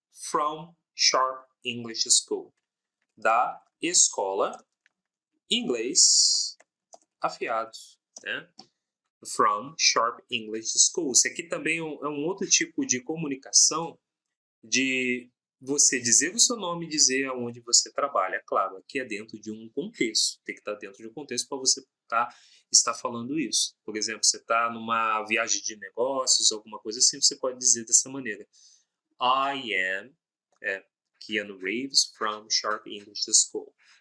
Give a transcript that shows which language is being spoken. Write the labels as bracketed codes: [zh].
[en] From Sharp English School. [pt] Da escola inglês afiado, né? [en] From Sharp English School. [pt] Isso aqui também é um outro tipo de comunicação de você dizer o seu nome e dizer aonde você trabalha. Claro, aqui é dentro de um contexto. Tem que estar dentro de um contexto para você estar falando isso. Por exemplo, você está numa viagem de negócios, alguma coisa assim, você pode dizer dessa maneira. [en] I am Keanu Reeves from Sharp English School.